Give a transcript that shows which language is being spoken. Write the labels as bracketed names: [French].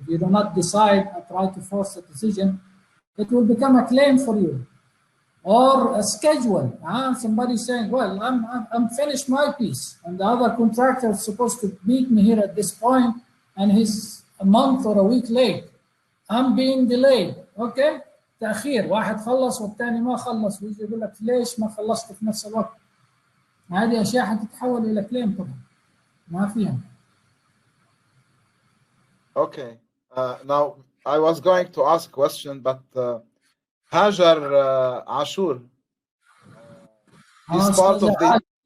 [English] If you do not decide or try to force a decision, it will become a claim for you. Or a schedule. Somebody saying, well, I'm finished my piece, and the other contractor is supposed to meet me here at this point, and he's a month or a week late. I'm being delayed. Okay? تأخير. [Arabic] واحد خلص والثاني ما خلص، ويجي يقول لك ليش ما خلصت في نفس الوقت؟ هذه أشياء حتتحول إلى كليم طبعا. ما فيها. [English] Okay. Now I was going to ask a question, but Hajar Ashur is part of the.